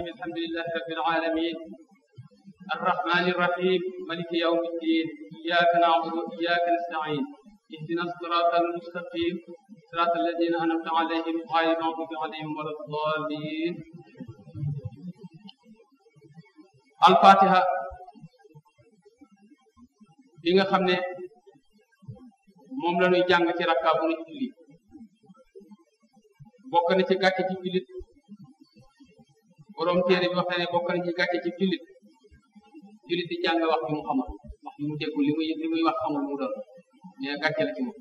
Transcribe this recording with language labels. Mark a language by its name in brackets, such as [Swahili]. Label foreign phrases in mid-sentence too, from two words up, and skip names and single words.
[Arabic] الحمد لله رب العالمين الرحمن الرحيم مالك يوم الدين. إياك نعبد وإياك نستعين. اهدنا الصراط المستقيم صراط الذين أنعمت عليهم غير المغضوب عليهم ولا الضالين. [Wolof] الفاتحة bi nga xam ne moom la ñuy jàng ci rakka bu ñu julli bokk na ci gàcce ci jullit borom téere bi wax na ne bokk na ci gàcce ci jullit di jàng wax bi mu xamul wax bi mu déggul li muy wax xamul mu doon nee na gàcce la ci moom.